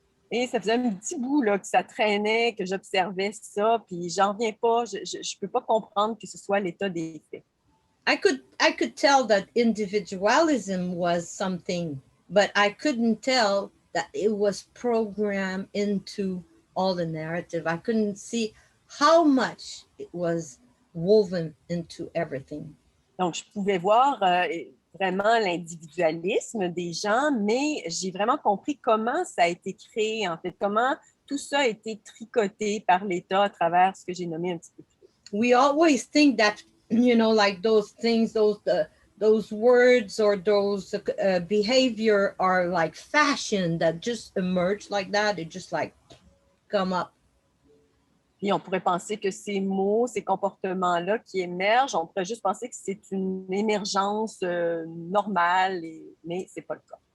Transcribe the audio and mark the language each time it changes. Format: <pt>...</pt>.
<fr>Et ça faisait un petit bout là, que ça traînait, que j'observais ça, puis j'en reviens pas, je peux pas comprendre que ce soit l'état des faits.</fr> <en>I could tell that individualism was something, but I couldn't tell that it was programmed into all the narrative. I couldn't see how much it was woven into everything.</en> <fr>Donc, je pouvais voir vraiment l'individualisme des gens, mais j'ai vraiment compris comment ça a été créé, en fait, comment tout ça a été tricoté par l'État à travers ce que j'ai nommé un petit peu plus tôt.</fr> <en>We always think that, like those things, those words or those behavior are like fashion that just emerge like that. It just like come up.</en> <fr>Puis on pourrait penser que ces mots, ces comportements-là qui émergent, on pourrait juste penser que c'est une émergence normale, mais c'est pas le cas.</fr>